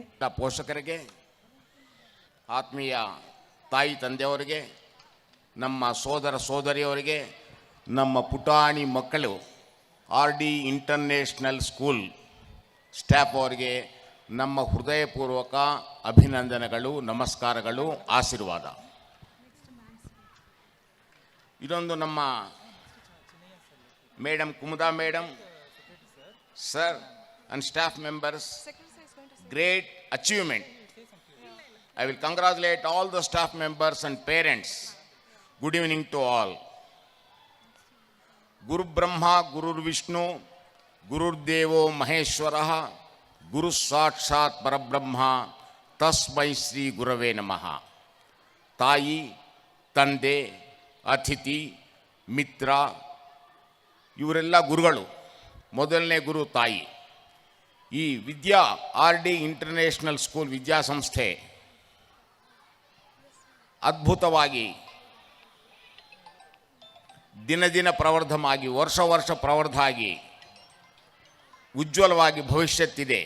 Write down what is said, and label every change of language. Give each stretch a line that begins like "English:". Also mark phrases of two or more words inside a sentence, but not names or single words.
Kannada: ಪೋಷಕರಿಗೆ, ಆತ್ಮೀಯ ತಾಯಿ ತಂದೆಯವರಿಗೆ, ನಮ್ಮ ಸೋದರ ಸೋದರಿಯವರಿಗೆ, ನಮ್ಮ ಪುಟಾಣಿ ಮಕ್ಕಳು RD ಇಂಟರ್ನ್ಯಾಷನಲ್ ಸ್ಕೂಲ್ ಸ್ಟಾಫ್ ಅವರಿಗೆ ನಮ್ಮ ಹೃದಯಪೂರ್ವಕ ಅಭಿನಂದನೆಗಳು, ನಮಸ್ಕಾರಗಳು, ಆಶೀರ್ವಾದ. ಇದೊಂದು ನಮ್ಮ ಮೇಡಮ್ ಕುಮುದಾ ಮೇಡಮ್, ಸರ್
English: and staff members, great achievement. I will congratulate all the staff members and parents. Good evening to all.
Sanskrit: गुरु ब्रह्मा, गुरु विष्णु, गुरु देवो महेश्वरः, गुरु साक्षात् परब्रह्म, तस्मै श्री गुरवे नमः.
Kannada: ತಾಯಿ, ತಂದೆ, ಅತಿಥಿ, ಮಿತ್ರ, ಇವರೆಲ್ಲ ಗುರುಗಳು. ಮೊದಲನೇ ಗುರು ತಾಯಿ. ಈ ವಿದ್ಯಾ RD ಇಂಟರ್ನ್ಯಾಷನಲ್ ಸ್ಕೂಲ್ ವಿದ್ಯಾಸಂಸ್ಥೆ ಅದ್ಭುತವಾಗಿ ದಿನ ದಿನ ಪ್ರವರ್ಧಮಾಗಿ, ವರ್ಷ ವರ್ಷ ಪ್ರವರ್ಧ ಆಗಿ ಉಜ್ವಲವಾಗಿ ಭವಿಷ್ಯತ್ತಿದೆ.